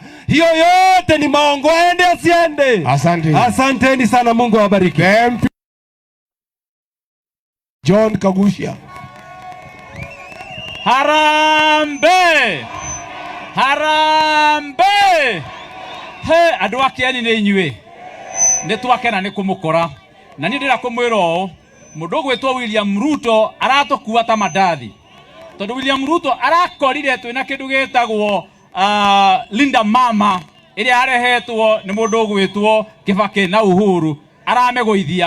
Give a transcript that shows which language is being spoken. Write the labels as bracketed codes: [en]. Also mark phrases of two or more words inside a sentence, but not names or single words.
[sw] Hiyo yote ni maongo. Aende asiende? Asante. Asanteni sana, Mungu awabariki. John Kagushia. Harambee! Harambee! [ki] He, andu akiani ni inyue. Ni twakena ni kumukora. Na ni ndira kumwira o, mundu gwitwo William Ruto aratokuwa ta mandathi. Tondu William Ruto arakorire twina kindu gitagwo Linda Mama iria arehetwo ni mundu gwitwo Kibaki na Uhuru, aramegoithia.